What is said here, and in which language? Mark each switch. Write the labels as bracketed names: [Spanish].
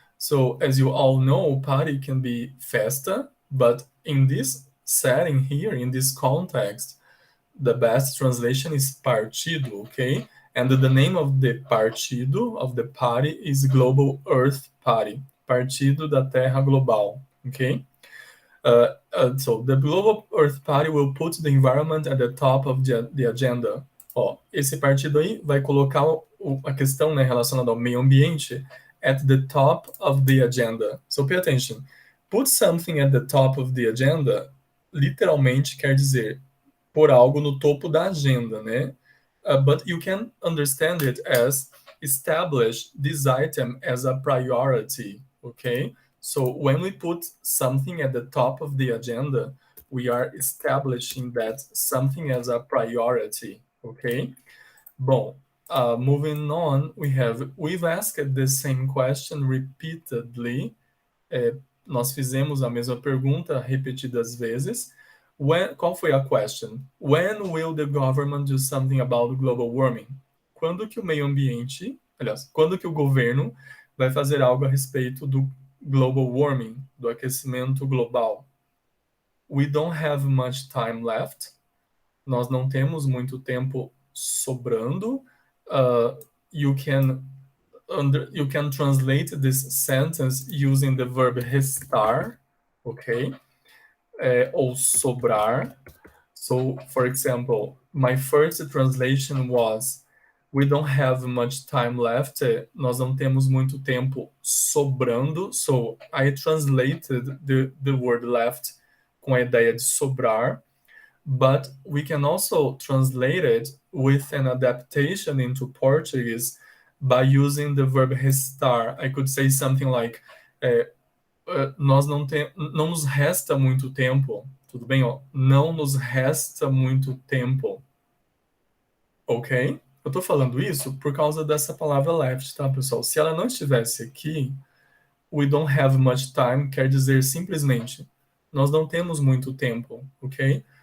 [English] So as you all know, party can be festa, but in this setting here, in this context, the best translation is partido, okay? And the name of the partido, of the party, is Global Earth Party, Partido da Terra Global, okay? So the Global Earth Party will put the environment at the top of the agenda. [Portuguese] Ó, esse partido aí vai colocar a questão, né, relacionada ao meio ambiente [English] at the top of the agenda. So pay attention. Put something at the top of the agenda [Portuguese] literalmente quer dizer por algo no topo da agenda, né? [English] But you can understand it as establish this item as a priority, okay? So when we put something at the top of the agenda, we are establishing that something as a priority, okay? Bom, moving on, we've asked the same question repeatedly. [Portuguese] Nós fizemos a mesma pergunta repetidas vezes. Qual foi a question? [English] When will the government do something about global warming? [Portuguese] Quando que o meio ambiente, aliás, quando que o governo vai fazer algo a respeito do global warming, do aquecimento global? [English] We don't have much time left. [Portuguese] Nós não temos muito tempo sobrando. [English] You can translate this sentence using the verb restar, okay? [Portuguese] Ou sobrar. [English] So, for example, my first translation was we don't have much time left. [Portuguese] Nós não temos muito tempo sobrando. [English] So, I translated the word left [Portuguese] com a ideia de sobrar. [English] But we can also translate it with an adaptation into Portuguese by using the verb restar. I could say something like [Portuguese] nós não nos resta muito tempo, tudo bem? Ó? Não nos resta muito tempo, ok? Eu tô falando isso por causa dessa palavra left, tá, pessoal? Se ela não estivesse aqui, [English] we don't have much time [Portuguese] quer dizer simplesmente nós não temos muito tempo, ok?